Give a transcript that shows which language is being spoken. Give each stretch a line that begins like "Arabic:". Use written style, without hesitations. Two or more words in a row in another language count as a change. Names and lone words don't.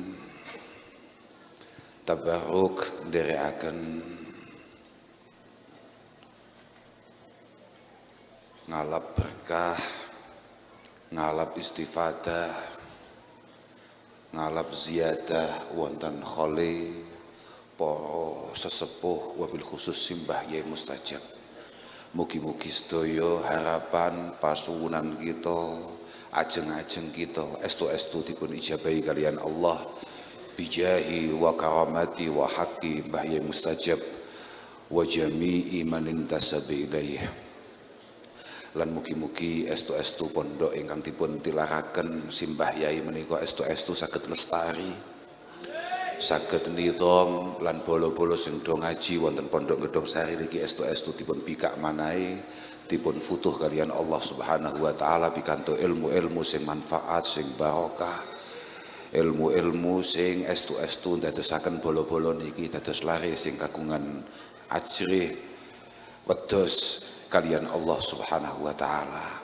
Javanese: tabarruk, nderekaken ngalap berkah, ngalap istifadah, ngalap ziyadah wonten kholi para sesepuh
Arabic: وبالخصوص
Javanese: simbah Yai Mustajab. Mugi-mugi sedaya harapan pasuwunan kita, ajeng-ajeng kita estu-estu dipun ijabahi kalian Allah
Arabic: بجاه وكرامة وحق Mbah Yai Mustajab وجميع من انتسب إليه.
Javanese: Lan mugi-mugi estu-estu pondok ingkang dipun tilaraken simbah yai menika estu-estu saged lestari, saged nidham lan bolo-bolo sing do ngaji wonten pondok Gedong Sari niki estu-estu dipun bikak manahe, dipun futuh kalian Allah
Arabic: سبحانه وتعالى
Javanese: pikantuk ilmu-ilmu sing manfaat, sing barokah, ilmu-ilmu sing estu-estu ndadosaken bolo-bolo niki dados lare sing kagungan ajrih wedhus kalian Allah
Arabic: سبحانه وتعالى.